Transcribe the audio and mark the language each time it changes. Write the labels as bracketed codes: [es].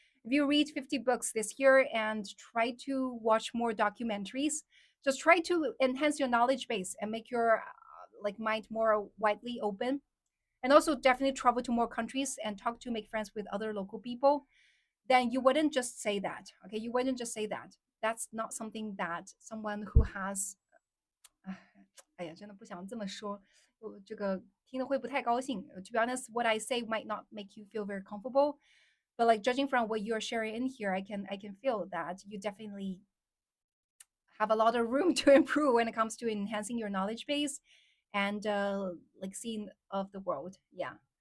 [en] If you read 50 books this year and try to watch more documentaries, just try to enhance your knowledge base and make your like mind more widely open, and also definitely travel to more countries and talk to make friends with other local people. Then you wouldn't just say that, okay? You wouldn't just say that. That's not something that someone who has [zh] 哎呀，真的不想这么说，我这个听了会不太高兴。 [en] To be honest, what I say might not make you feel very comfortable, but like judging from what you're sharing in here, I can feel that you definitely have a lot of room to improve when it comes to enhancing your knowledge base and like seeing of the world. Yeah.